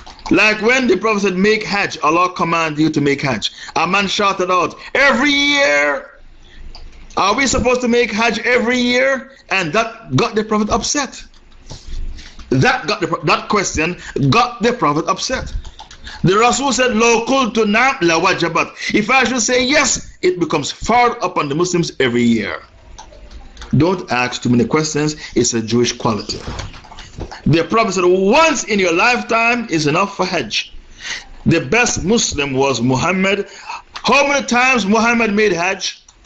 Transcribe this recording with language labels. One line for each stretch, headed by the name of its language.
English: Like when the Prophet said, make Hajj, Allah commands you to make Hajj. A man shouted out, every year? Are we supposed to make Hajj every year? And that got the Prophet upset. That question got the Prophet upset. The Rasul said,
Arabic: لو قلت نعم لوجبت.
English: If I should say yes, it becomes farz upon the Muslims every year. Don't ask too many questions. It's a Jewish quality. The Prophet said, once in your lifetime is enough for Hajj. The best Muslim was Muhammad. How many times Muhammad made Hajj?